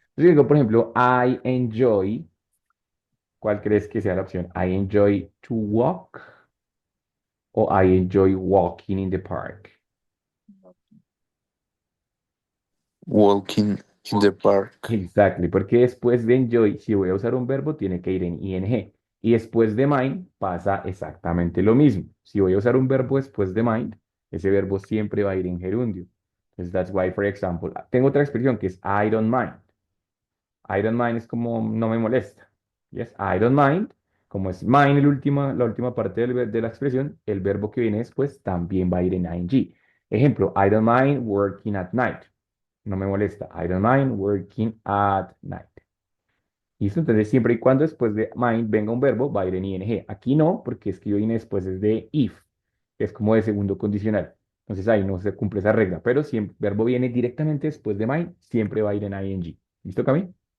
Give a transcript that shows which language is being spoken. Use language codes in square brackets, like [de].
[es] Yo digo, por ejemplo, [en] I enjoy. [es] ¿Cuál crees que sea la opción? [en] I enjoy to walk o I enjoy walking in the park. Walking in the park. Exactly, [es] porque después de enjoy, si voy a usar un verbo, tiene que ir en ing. Y después de mind pasa exactamente lo mismo. Si voy a usar un verbo después de mind, ese verbo siempre va a ir en gerundio. Entonces, [en] that's why, for example, [es] tengo otra expresión que es [en] I don't mind. I don't mind [es] es como no me molesta. [en] Yes, I don't mind. [es] Como es mind la última parte de la expresión, el verbo que viene después también va a ir en ing. Ejemplo, [en] I don't mind working at night. [es] No me molesta. [en] I don't mind working at night. [es] ¿Listo? Entonces, siempre y cuando después de mind venga un verbo, va a ir en ing. Aquí no, porque es que yo viene después es de if, que es como de segundo condicional. Entonces ahí no se cumple esa regla. Pero si el verbo viene directamente después de mind, siempre va a ir en ing. ¿Listo, Cami?